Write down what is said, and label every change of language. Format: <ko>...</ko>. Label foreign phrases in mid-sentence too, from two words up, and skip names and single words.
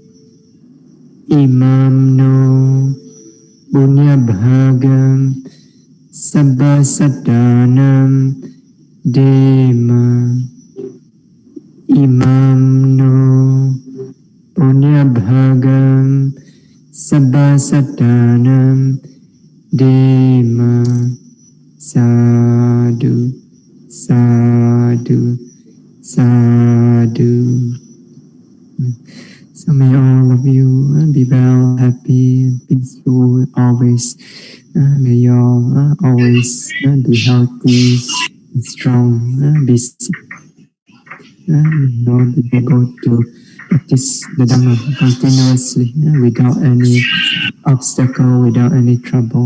<pi>Imam no Punya Sabba Sadanam Dema Imam No Punya Bhagam Sabba Sadanam Dema Sadhu Sadhu Sadhu.</pi> <en>So may all of you be well, happy, and peaceful always. May you all always be healthy, be strong, be be able to practice the Dhamma continuously without any obstacle, without any trouble.</en>